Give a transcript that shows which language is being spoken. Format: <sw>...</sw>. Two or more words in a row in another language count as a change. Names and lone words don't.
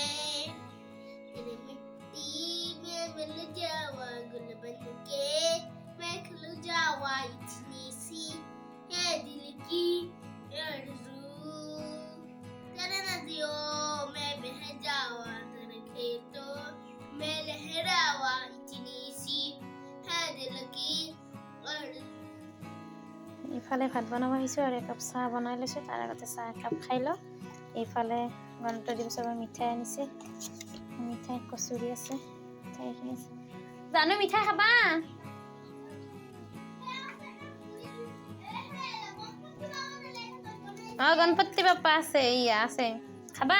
<hi>तेरे मिट्टी में मिल जावा गुल बन के, मैं खिल जावा इतनी सी है दिल की आरज़ू। तेरे नदियों में बह जावा, तेरे खेतों में लहरावा इतनी सी है दिल की आरज़ू।</hi> <as>ইফালে ভাত বনাব আহিছোঁ আৰু একাপ চাহ বনাই লৈছোঁ। তাৰ আগতে চাহ একাপ খাই লওঁ। এইফালে গণতন্ত্ৰ দিৱসৰ মিঠাই আনিছে, মিঠাই কচুৰি আছে, মিঠাইখিনি আছে। জানো মিঠাই খাবা? গণপতি বাপ্পা আছে, আছে খাবা?</as>